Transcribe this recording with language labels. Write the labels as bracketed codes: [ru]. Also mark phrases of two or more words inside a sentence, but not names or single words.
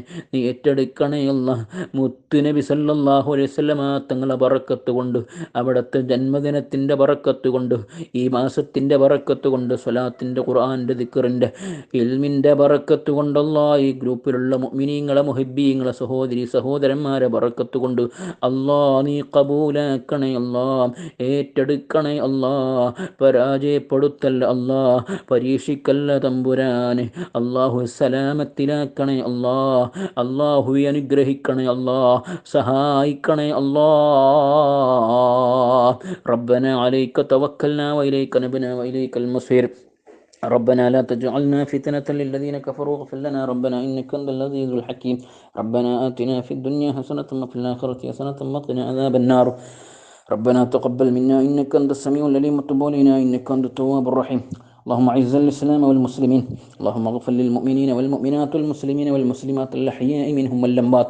[ml] നീ ഏറ്റെടുക്കണേ മുത്ത് നബി [ar] صلى الله عليه وسلم [ml] തങ്ങളെ ബറക്കത്ത് കൊണ്ട്, അവിടുത്തെ ജന്മദിനത്തിൻ്റെ ബറക്കത്ത് കൊണ്ട്, ഈ മാസത്തിൻ്റെ ബറക്കത്ത് കൊണ്ട്, സ്വലാത്തിൻ്റെ ഖുർആൻ്റെ ദിക്റിൻ്റെ ഇൽമിൻ്റെ ബറക്കത്ത് കൊണ്ടല്ലാ, ഈ ഗ്രൂപ്പിലുള്ള മുഅ്മിനീങ്ങളെ മുഹിബ്ബീങ്ങളെ സഹോദരി സഹോദരന്മാരെ ബറക്കത്ത് കൊണ്ട് നീ കബൂലാക്കണേ ഏറ്റെടുക്കണേ പരാജയപ്പെടുത്തല്ല പരീക്ഷിക്കല്ല തമ്പുരാനെ. സലാമത്തിലാക്കണേ അല്ലാഹുവെ അനുഗ്രഹിക്കണേ സഹായിക്കണേ [ar] ربنا عليك توكلنا وإليك أنبنا وإليك المصير. ربنا لا تجعلنا فتنة للذين كفروا واغفر لنا ربنا إنك أنت العزيز الحكيم. ربنا آتنا في الدنيا حسنة وفي الآخرة حسنة وقنا عذاب النار. ربنا تقبل منا إنك أنت السميع العليم وتب علينا إنك أنت التواب الرحيم. اللهم أعز الإسلام والمسلمين. اللهم اغفر للمؤمنين والمؤمنات والمسلمين والمسلمات الأحياء منهم والأموات.